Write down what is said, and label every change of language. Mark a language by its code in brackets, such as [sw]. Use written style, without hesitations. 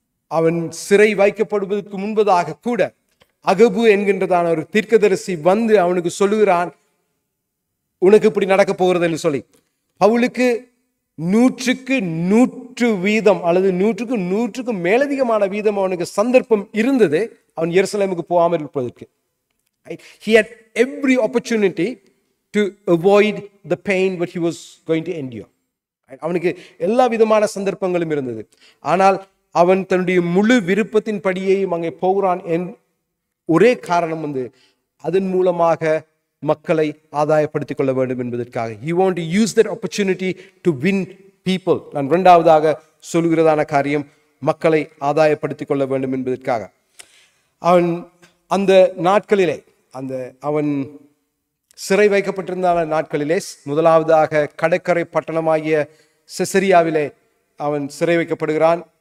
[ta] அவன் சிறை வைக்கப்படுவதற்கு முன்பதாக கூட அகபு என்கின்றதான ஒரு தீர்க்கதரிசி வந்து அவனுக்கு சொல்லுகிறான், உனக்கு இப்படி நடக்க போகிறது என்று சொல்லி. பவுலுக்கு 100க்கு 100% அல்லது 100க்கு 100க்கு மேலதிகமான வீதம் அவனுக்கு சந்தர்ப்பம் இருந்தது அவன் எருசலேமுக்கு போகாமல் இருப்பதற்கு. [en] He had every opportunity to avoid the pain what he was going to endure. [ta] அவனுக்கு எல்லா விதமான சந்தர்ப்பங்களும் இருந்தது. ஆனால் அவன் தன்னுடைய முழு விருப்பத்தின் படியையும் அங்கே போகிறான். ஒரே காரணம் வந்து அதன் மூலமாக மக்களை ஆதாயப்படுத்திக் கொள்ள வேண்டும் என்பதற்காக. [en] He want to use that opportunity to win people. [ta] நான் இரண்டாவதாக சொல்கிறதான காரியம், மக்களை ஆதாயப்படுத்திக் கொள்ள வேண்டும் என்பதற்காக. அவன் அந்த நாட்களிலே, அவன் சிறை வைக்கப்பட்டிருந்த நாட்களிலே முதலாவதாக கடற்கரை பட்டணமாகிய செசரியாவிலே அவன் சிறை வைக்கப்படுகிறான்.